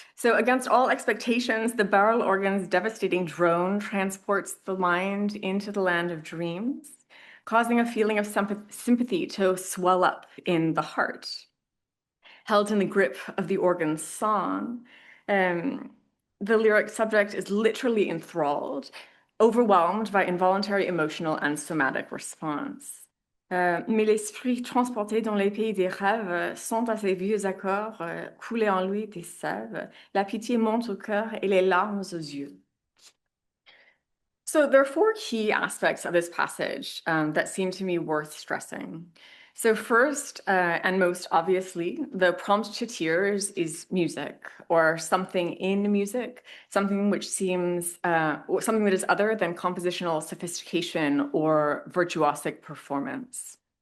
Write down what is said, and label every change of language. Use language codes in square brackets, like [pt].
[en] So against all expectations, the barrel organ's devastating drone transports the mind into the land of dreams, causing a feeling of sympathy to swell up in the heart. Held in the grip of the organ's song, the lyric subject is literally enthralled, overwhelmed by involuntary emotional and somatic response. [fr] Mais l'esprit transporté dans les pays des rêves sont à ces vieux accords coulés en lui des sèves. La pitié monte au cœur et les larmes aux yeux. [en] So there are four key aspects of this passage that seem to me worth stressing. So first, and most obviously, the prompt to tears is music or something in music, something which seems, something that is other than compositional sophistication or virtuosic performance.